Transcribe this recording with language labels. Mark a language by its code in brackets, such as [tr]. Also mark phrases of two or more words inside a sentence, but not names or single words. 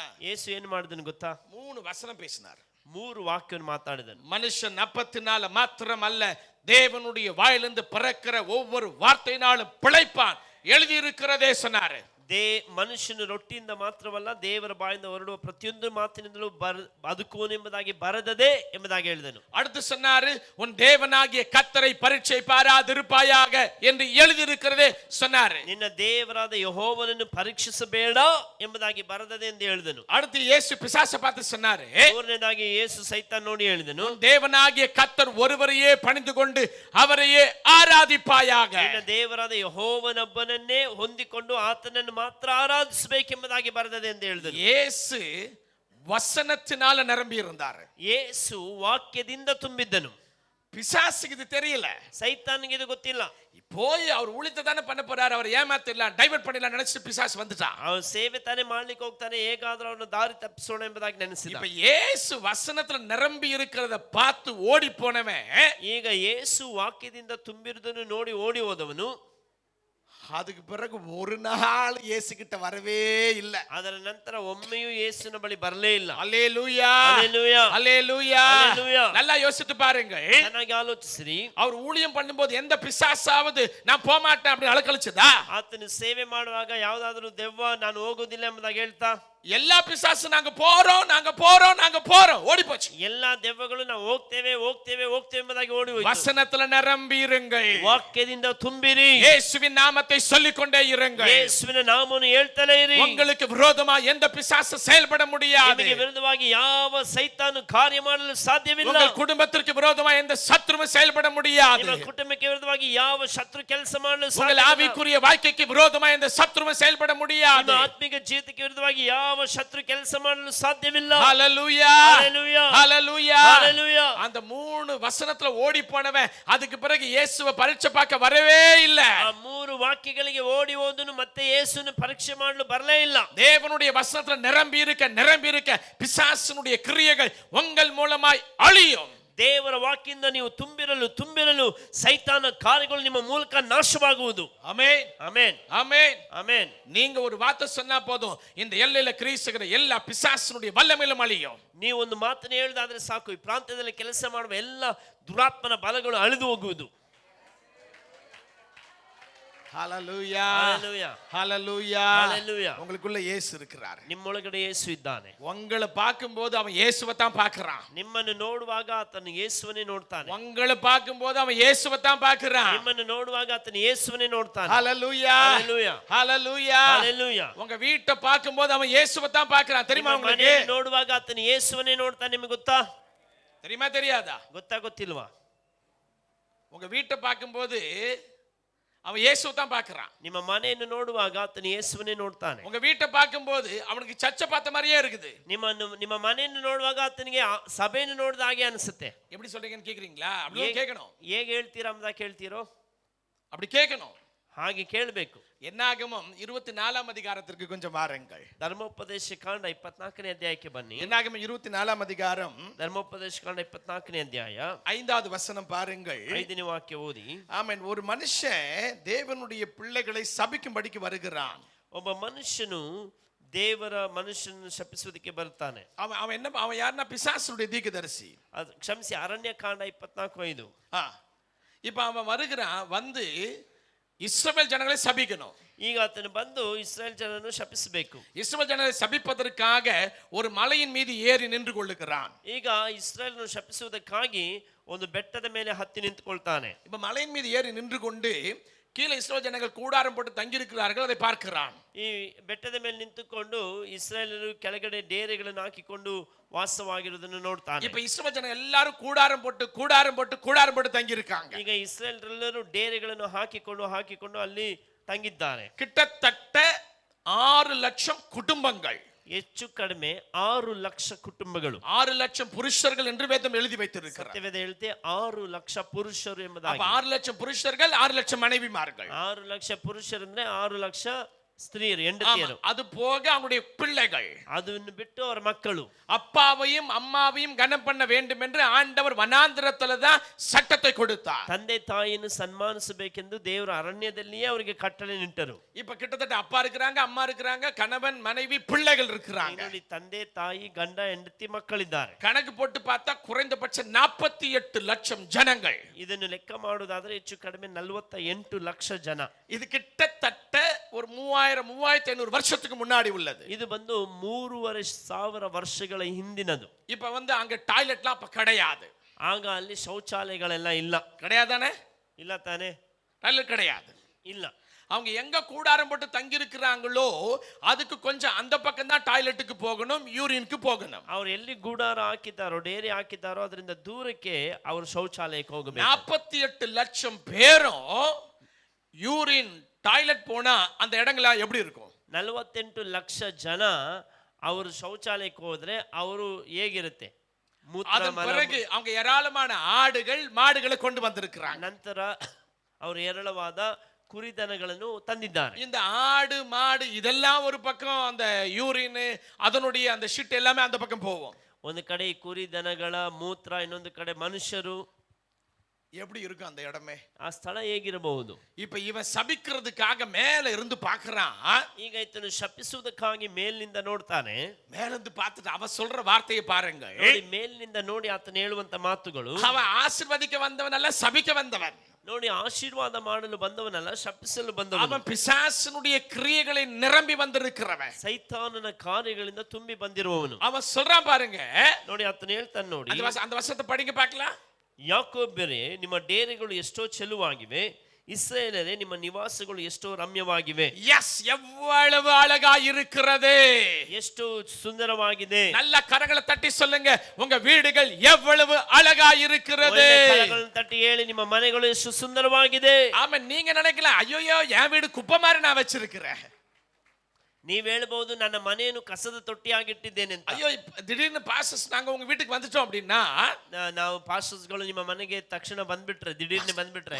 [kn] ಯೇಸು ಏನು ಮಾಡಿದನು ಗೊತ್ತಾ? [ta] 3 வசனம் பேசினார். [kn] 3 ವಾಕ್ಯವನ್ನು ಮಾತಾಡಿದನು. [ta] மனுஷன் அப்பத்தினால மாத்திரம் அல்ல, தேவனுடைய வாயிலிருந்து பிறக்கிற ஒவ்வொரு வார்த்தையினாலும் பிழைப்பான் எழுதியிருக்கிறதே சொன்னாரு. [kn] ಮನುಷ್ಯನು ರೊಟ್ಟಿಯಿಂದ ಮಾತ್ರವಲ್ಲ, ದೇವರ ಬಾಯಿಂದ ಹೊರಡುವ ಪ್ರತಿಯೊಂದು ಮಾತಿನಿಂದಲೂ ಬದುಕುವನು ಎಂಬುದಾಗಿ ಬರೆದದೆ ಎಂಬುದಾಗಿ ಹೇಳಿದನು. [ta] அடுத்து சொன்னாரு, உன் தேவனாகிய கர்த்தரை பரீட்சை பாராதிருப்பாயாக என்று எழுதியிருக்கிறதே சொன்னாரு. [kn] ನಿನ್ನ ದೇವರಾದ ಯೆಹೋವನನ್ನು ಪರೀಕ್ಷಿಸಬೇಡ ಎಂಬುದಾಗಿ ಬರೆದದೆ ಎಂದು ಹೇಳಿದನು. [ta] அடுத்து இயேசು பிசாசை பார்த்து சொன்னாரு, [kn] ಮೂರನೇದಾಗಿ ಯೇಸು ಸೈತಾನ್ ನೋಡಿ ಹೇಳಿದನು, [ta] உன் தேவனாகிய கர்த்தர் ஒருவரையே பணிந்து கொண்டு அவரையே ஆராதிப்பாயாக. [kn] ನಿನ್ನ ದೇವರಾದ ಯೆಹೋವನೊಬ್ಬನನ್ನೇ ಹೊಂದಿಕೊಂಡು ಆತನನ್ನು ಮಾತ್ರ ಆರಾಧಿಸಬೇಕೆಂಬುದಾಗಿ ಬರೆದದೆ ಎಂದು ಹೇಳಿದನು. [ta] இயேசு வசனத்தினால நிரம்பி இருந்தார். [kn] ಯೇಸು ವಾಕ್ಯದಿಂದ ತುಂಬಿದ್ದನು. [ta] பிசாசுக்கு இது தெரியல, [kn] ಸೈತಾನಿಗೆ ಇದು ಗೊತ್ತಿಲ್ಲ. [ta] போய் அவர் ஊழியத்தை தானே பண்ண போறாரு, அவர் ஏமாத்திடலாம், டைவர்ட் பண்ணிடலாம் நினைச்சு பிசாசு வந்துட்டான். [kn] ಅವನು ಸೇವೆ ತಾನೇ ಮಾಡ್ಲಿಕ್ಕೆ ಹೋಗ್ತಾನೆ, ಹೇಗಾದ್ರೂ ಅವನು ದಾರಿ ತಪ್ಪಿಸೋಣ ಎಂಬುದಾಗಿ ನೆನೆಸಿದ. [ta] இப்ப இயேசு வசனத்துல நிரம்பி இருக்கிறத பார்த்து ஓடி போனவன், [kn] ಈಗ ಯೇಸು ವಾಕ್ಯದಿಂದ ತುಂಬಿರುವುದನ್ನು ನೋಡಿ ಓಡಿ ಹೋದವನು [ta] அதுக்கு பிறகு ஒரு நாள் இயேசு கிட்ட வரவே இல்ல. [kn] ಅದರ ನಂತರ ಒಮ್ಮೆಯೂ ಯೇಸುವಿನ ಬಳಿ ಬರಲೇ ಇಲ್ಲ. [ta] அல்லேலூயா, அல்லேலூயா, அல்லேலூயா. அல்லேலூயா. நல்லா யோசித்து பாருங்க, [kn] ಚೆನ್ನಾಗಿ ಆಲೋಚಿಸಿರಿ. [ta] அவர் ஊழியம் பண்ணும்போது எந்த பிசாசாவது நான் போக மாட்டேன் அப்படி அலக்கழிச்சதா? [kn] ಆತನು ಸೇವೆ ಮಾಡುವಾಗ ಯಾವುದಾದರೂ ದೆವ್ವ ನಾನು ಹೋಗೋದಿಲ್ಲ ಎಂಬುದಾಗಿ ಹೇಳ್ತಾ? [ta] எல்லா பிசாசு நாங்க போறோம் நாங்க போறோம் நாங்க போறோம் ஓடி போச்சு. [kn] ಎಲ್ಲಾ ದೆವ್ವಗಳು ನಾವು ಹೋಗ್ತೇವೆ ಹೋಗ್ತೇವೆ ಹೋಗ್ತೇವೆ ಎಂಬುದಾಗಿ ಓಡಿ ಹೋಯಿತು. [ta] வசனத்துல நிரம்பி இருங்கள், [kn] ವಾಕ್ಯದಿಂದ ತುಂಬಿರಿ, [ta] இயேசுவின் நாமத்தை சொல்லிக் கொண்டே இருங்கள், [kn] ಯೇಸುವಿನ ನಾಮವನ್ನು ಹೇಳ್ತಲೇ ಇರಿ. [ta] உங்களுக்கு விரோதமா எந்த பிசாசு செயல்பட முடியாது. [kn] ನಿಮಗೆ ವಿರುದ್ಧವಾಗಿ ಯಾವ ಸೈತಾನು ಕಾರ್ಯ ಮಾಡಲು ಸಾಧ್ಯವಿಲ್ಲ. [ta] உங்கள் குடும்பத்திற்கு விரோதமா எந்த சத்துருவும் செயல்பட முடியாது. [kn] ನಿಮ್ಮ ಕುಟುಂಬಕ್ಕೆ ವಿರುದ್ಧವಾಗಿ ಯಾವ ಶತ್ರು ಕೆಲಸ ಮಾಡಲು [ta] உங்கள் [kn] ಸಾಧ್ಯವಿಲ್ಲ. [ta] ஆவிக்குரிய வாழ்க்கைக்கு விரோதமா எந்த சத்துருவும் செயல்பட முடியாது. [kn] ನಿಮ್ಮ ಆತ್ಮಿಕ ಜೀವಿತಕ್ಕೆ ವಿರುದ್ಧವಾಗಿ ಯಾವ ಶತ್ರು ಕೆಲಸ ಮಾಡಲು ಸಾಧ್ಯವಿಲ್ಲ. [ta] ஹalleluya, ஹalleluya, ஹalleluya, ஹalleluya. அந்த 3 வசனத்துல ஓடி போனவன் அதுக்கு பிறகு இயேசுவை பரீட்சை பார்க்க வரவே இல்ல. [kn] ಆ 3 ವಾಕ್ಯಗಳಿಗೆ ಓಡಿ ಹೋದನು, ಮತ್ತೆ ಯೇಸುವನ್ನು ಪರೀಕ್ಷೆ ಮಾಡಲು ಬರಲೇ ಇಲ್ಲ. [ta] தேவனுடைய வசனத்துல நிரம்பி இருக்க பிசாசினுடைய கிரியைகள் உங்கள் மூலமாய் அழியும். [kn] ದೇವರ ವಾಕ್ಯದಿಂದ ನೀವು ತುಂಬಿರಲು ಸೈತಾನ ಕಾರ್ಯಗಳು ನಿಮ್ಮ ಮೂಲಕ ನಾಶವಾಗುವುದು. [ta] ஆமென், [kn] ಆಮೆನ್, [ta] ஆமென், [kn] ಆಮೆನ್. [ta] நீங்க ஒரு வார்த்தை சொன்னா போதும், இந்த எல்லையில கிறிஸ்துகிற எல்லா பிசாசினுடைய வல்லமையிலும் அழியும். [kn] ನೀವು ಒಂದು ಮಾತನ್ನು ಹೇಳಿದಾದ್ರೆ ಸಾಕು, ಈ ಪ್ರಾಂತ್ಯದಲ್ಲಿ ಕೆಲಸ ಮಾಡುವ ಎಲ್ಲ ದುರಾತ್ಮನ ಬಲಗಳು ಅಳಿದು ಹೋಗುವುದು. [ta] ஹalleluya, ஹalleluya, ஹalleluya, ஹalleluya. உங்களுக்குள்ள இயேசு இருக்கிறார். [kn] ನಿಮ್ಮೊಳಗಡೆ ಯೇಸು ಇದ್ದಾನೆ. [ta] உங்களை பார்க்கும்போது அவன் இயேசுவை தான் பார்க்கறான். [kn] ನಿಮ್ಮನ್ನು ನೋಡುವಾಗ ಆತನು ಯೇಸುವನ್ನೇ ನೋಡ್ತಾನೆ. [ta] உங்களை பார்க்கும்போது அவன் இயேசுவை தான் பார்க்கறான். [kn] ನಿಮ್ಮನ್ನು ನೋಡುವಾಗ ಆತನು ಯೇಸುವನ್ನೇ ನೋಡ್ತಾನೆ. [ta] ஹalleluya, ஹalleluya, ஹalleluya, ஹalleluya. உங்க வீட்டை பார்க்கும்போது அவன் இயேசுவை தான் பார்க்கறான். தெரியுமா [kn] ನಿಮ್ಮ [ta] உங்களுக்கு? [kn] ಮನೆಯನ್ನು ನೋಡುವಾಗ ಆತನು ಯೇಸುವನ್ನೇ ನೋಡ್ತಾನೆ. ನಿಮಗೆ ಗೊತ್ತಾ? [ta] தெரியுமா தெரியாதா? [kn] ಗೊತ್ತಿಲ್ವಾ? [ta] உங்க வீட்டை பார்க்கும்போது அவன் இயேசுவை தான் பார்க்கறான். [kn] ನಿಮ್ಮ ಮನೆಯನ್ನು ನೋಡುವಾಗ ಆತನು ಯೇಸುವನ್ನೇ ನೋಡ್ತಾನೆ. [ta] உங்க வீட்டை பார்க்கும்போது அவனுக்கு சர்ச்சை பார்த்த மாதிரியே இருக்குது. [kn] ನಿಮ್ಮ ಮನೆಯನ್ನು ನೋಡುವಾಗ ಆತನಿಗೆ ಸಭೆಯನ್ನು ನೋಡಿದ ಹಾಗೆ ಅನಿಸುತ್ತೆ. [ta] எப்படி சொல்றீங்கன்னு கேக்குறீங்களா? அப்படி கேட்கணும். [kn] ಹೇಗೆ ಹೇಳ್ತೀರಾ ಅಂತ ಕೇಳ್ತೀರೋ? [ta] அப்படி கேட்கணும். [kn] ಹಾಗೆ ಕೇಳಬೇಕು. [ta] என்னாகமம் 24ஆம் அதிகாரத்திற்கு கொஞ்சம் வாருங்கள். [kn] ಧರ್ಮೋಪದೇಶ ಕಾಂಡ 24ನೇ ಅಧ್ಯಾಯಕ್ಕೆ ಬನ್ನಿ. [ta] என்னாகமம் 24ஆம் அதிகாரம் [kn] ಧರ್ಮೋಪದೇಶ ಕಾಂಡ 24ನೇ ಅಧ್ಯಾಯ [ta] 5வது வசனம் பாருங்கள். [kn] 5ನೇ ವಾಕ್ಯ ಓದಿ. [ta] ஆமென். ஒரு மனுஷன் தேவனுடைய பிள்ளைகளை சபிக்கும்படிக்கு வருகிறான். [kn] ಒಬ್ಬ ಮನುಷ್ಯನು ದೇವರ ಮನುಷ್ಯನನ್ನು ಶಪಿಸುವುದಕ್ಕೆ ಬರ್ತಾನೆ. [ta] அவன் யாருன்னா பிசாசுடைய தீர்க்கதரிசி. [kn] ಅದು ಕ್ಷಮಿಸಿ, ಅರಣ್ಯ ಕಾಂಡ 24:5. [ta] இப்ப அவன் வருகிறான், வந்து இஸ்ரவேல் ஜனங்களை சபிக்கணும். [kn] ಈಗ ಆತನು ಬಂದು ಇಸ್ರಾಯೇಲ್ ಜನರನ್ನು ಶಪಿಸಬೇಕು. [ta] இஸ்ரவேல் ஜனங்களை சபிப்பதற்காக ஒரு மலையின் மீது ஏறி நின்று கொள்ளுகிறான். [kn] ಈಗ ಇಸ್ರಾಯೇಲನ್ನು ಶಪಿಸುವುದಕ್ಕಾಗಿ ಒಂದು ಬೆಟ್ಟದ ಮೇಲೆ ಹತ್ತಿ ನಿಂತುಕೊಳ್ತಾನೆ. [ta] இப்ப மலையின் மீது ஏறி நின்று கொண்டு கீழே இஸ்ரவேல் ஜனங்கள் கூடாரம் போட்டு தங்கி இருக்கிறார்கள், அதை பார்க்கிறான். [kn] ಈ ಬೆಟ್ಟದ ಮೇಲೆ ನಿಂತುಕೊಂಡು ಇಸ್ರಾಯೇಲರು ಕೆಳಗಡೆ ಡೇರೆಗಳನ್ನು ಹಾಕಿಕೊಂಡು ವಾಸವಾಗಿರುವುದನ್ನು ನೋಡ್ತಾನೆ. [ta] இப்ப இஸ்ரவேல் ஜனங்கள் எல்லாரும் கூடாரம் போட்டு தங்கி இருக்காங்க. [kn] ಈಗ ಇಸ್ರಾಯೇಲರೆಲ್ಲರೂ ಡೇರೆಗಳನ್ನು ಹಾಕಿಕೊಂಡು ಅಲ್ಲಿ ತಂಗಿದ್ದಾರೆ. [ta] கிட்டத்தட்ட 6 லட்சம் குடும்பங்கள், [kn] ಹೆಚ್ಚು ಕಡಿಮೆ 6 ಲಕ್ಷ ಕುಟುಂಬಗಳು, [ta] 6 லட்சம் புருஷர்கள் என்று வேதம் எழுதி வைத்திருக்கிறார். [kn] ಸತ್ಯವೇದ ಹೇಳುತ್ತೆ 6 ಲಕ್ಷ ಪುರುಷರು ಎಂಬುದಾಗಿ. [ta] 6 லட்சம் புருஷர்கள், 6 லட்சம் மனைவிமார்கள். [kn] 6 ಲಕ್ಷ ಪುರುಷರಂದ್ರೆ 6 ಲಕ್ಷ ಸ್ತ್ರೀಯರು [ta] ஆமா, [kn] ಹೆಂಡತಿಯರು, [ta] அது போக அவங்களுடைய பிள்ளைகள், [kn] ಅದನ್ನು ಬಿಟ್ಟು ಅವರ ಮಕ್ಕಳು. [ta] அப்பாவையும் அம்மாவையும் கனம் பண்ண வேண்டும் என்று ஆண்டவர் வனாந்திரத்துல தான் சட்டத்தை கொடுத்தார். [kn] ತಂದೆ ತಾಯಿಯನ್ನು ಸನ್ಮಾನಿಸಬೇಕೆಂದು ದೇವರು ಅರಣ್ಯದಲ್ಲಿಯೇ ಅವರಿಗೆ ಕಟ್ಟಳೆ ನಿಟ್ಟರು. [ta] இப்ப கிட்டத்தட்ட அப்பா இருக்கிறாங்க, அம்மா இருக்கிறாங்க, கணவன் மனைவி பிள்ளைகள் இருக்கிறாங்க. [kn] ನೋಡಿ, ತಂದೆ ತಾಯಿ ಗಂಡ ಹೆಂಡತಿ ಮಕ್ಕಳಿದ್ದಾರೆ. [ta] கணக்கு போட்டு பார்த்தா குறைந்தபட்சம் 48 லட்சம் ஜனங்கள். [kn] ಇದನ್ನು ಲೆಕ್ಕ ಮಾಡುವುದಾದ್ರೆ ಹೆಚ್ಚು ಕಡಿಮೆ 48 ಲಕ್ಷ ಜನ. [ta] இது கிட்டத்தட்ட ஒரு 3000-3500 வருஷத்துக்கு முன்னாடி உள்ளது. [kn] ಇದು ಬಂದು 3,500 ವರ್ಷಗಳ ಹಿಂದಿನದು. [ta] இப்ப வந்து அங்க டாய்லெட்லாம் அப்ப கிடையாது. [kn] ಆಗ ಅಲ್ಲಿ ಶೌಚಾಲಯಗಳೆಲ್ಲ ಇಲ್ಲ. [ta] கிடையாதானே? [kn] ಇಲ್ಲ ತಾನೆ? [ta] டாய்லெட் கிடையாது. [kn] ಇಲ್ಲ. [ta] அவங்க எங்க கூடாரம் போட்டு தங்கி இருக்கிறாங்களோ அதுக்கு கொஞ்சம் அந்த பக்கம் தான் டாய்லெட்டுக்கு போகணும், யூரினுக்கு போகணும். [kn] ಅವ್ರು ಎಲ್ಲಿ ಗೂಡಾರ ಹಾಕಿದ್ದಾರೋ, ಡೇರಿ ಹಾಕಿದ್ದಾರೋ ಅದರಿಂದ ದೂರಕ್ಕೆ ಅವರು ಶೌಚಾಲಯಕ್ಕೆ ಹೋಗಬೇಕು. [ta] 48 லட்சம் பேரும் [en] urine toilet [ta] போனா அந்த இடங்கள எப்படி இருக்கும்? [kn] 48 ಲಕ್ಷ ಜನ ಅವರು ಶೌಚಾಲಯಕ್ಕೆ ಹೋದ್ರೆ ಅವರು ಹೇಗಿರುತ್ತೆ? [ta] அதன் பிறகு அவங்க ஏராளமான ஆடுகள் மாடுகளை கொண்டு வந்திருக்கிறாங்க. [kn] ನಂತರ ಅವರು ಹೇರಳವಾದ ಕುರಿದನಗಳನ್ನು ತಂದಿದ್ದಾರೆ. [ta] இந்த ஆடு மாடு இதெல்லாம் ஒரு பக்கம், அந்த யூரின் அதனுடைய அந்த ஷிட் எல்லாமே அந்த பக்கம் போவோம். [kn] ಒಂದು ಕಡೆ ಕುರಿ ದನಗಳ ಮೂತ್ರ, ಇನ್ನೊಂದು ಕಡೆ ಮನುಷ್ಯರು. [ta] எப்படி இருக்கும் அந்த இடமே? [kn] ಆ ಸ್ಥಳ ಹೇಗಿರಬಹುದು? [ta] இப்ப இவன் சபிக்கிறதுக்காக மேல இருந்து பார்க்கறான். [kn] ಈಗ ಇದನ್ನು ಶಪಿಸುವುದಕ್ಕಾಗಿ ಮೇಲಿನಿಂದ ನೋಡ್ತಾನೆ. [ta] மேல இருந்து பார்த்துட்டு அவ சொல்ற வார்த்தையை பாருங்க. [kn] ನೋಡಿ, ಮೇಲಿನಿಂದ ನೋಡಿ ಆತನ ಹೇಳುವಂತ ಮಾತುಗಳು. [ta] அவன் ஆசீர்வதிக்க வந்தவன் அல்ல, சபிக்க வந்தவன். [kn] ನೋಡಿ, ಆಶೀರ್ವಾದ ಮಾಡಲು ಬಂದವನಲ್ಲ, ಶಪಿಸಲು ಬಂದವನು. [ta] அவன் பிசாசினுடைய கிரியைகளை நிரம்பಿ வந்திருக்கிறவன். [kn] ಸೈತಾನನ ಕಾರ್ಯಗಳಿಂದ ತುಂಬಿ ಬಂದಿರುವವನು. [ta] அவன் சொல்றான் பாருங்க. [kn] ನೋಡಿ, ಆತನ ಹೇಳ್ತಾನೆ. ನೋಡಿ, [ta] அந்த வசனத்தை படிங்க பார்க்கலாம். [kn] ಯಾಕೋಬ್ಯರೇ, ನಿಮ್ಮ ಡೇರೆಗಳು ಎಷ್ಟೋ ಚೆಲುವಾಗಿವೆ, ಇಸ್ರಾಯೇಲರೇ, ನಿಮ್ಮ ನಿವಾಸಗಳು ಎಷ್ಟೋ ರಮ್ಯವಾಗಿವೆ. [ta] எஸ், எவ்வளவு அழகா இருக்கிறது, [kn] ಎಷ್ಟು ಸುಂದರವಾಗಿದೆ. [ta] நல்ல கரங்களை தட்டி சொல்லுங்க, உங்க வீடுகள் எவ்வளவு அழகா இருக்கிறது. [kn] ಕರಗಳನ್ನು ತಟ್ಟಿ ಹೇಳಿ, ನಿಮ್ಮ ಮನೆಗಳು ಎಷ್ಟು ಸುಂದರವಾಗಿದೆ. [ta] ஆமா, நீங்க நினைக்கலாம், ஐயோ என் வீடு குப்பை மாதிரி நான் வச்சிருக்கிறேன். [kn] ನೀವ್ ಹೇಳ್ಬಹುದು, ನನ್ನ ಮನೆಯನ್ನು ಕಸದ ತೊಟ್ಟಿಯಾಗಿಟ್ಟಿದ್ದೇನೆ ಅಂತ. [ta] ஐயೋ, திடீர்னு பாஸ்டர்ஸ் நாங்க உங்க வீட்டுக்கு வந்துட்டோம் அப்படின்னா, [kn] ನಾವು ಪಾಸ್ಟರ್ಸ್ಗಳು ನಿಮ್ಮ ಮನೆಗೆ ತಕ್ಷಣ ಬಂದ್ಬಿಟ್ರೆ, ದಿಢೀರ್ನೆ ಬಂದ್ಬಿಟ್ರೆ,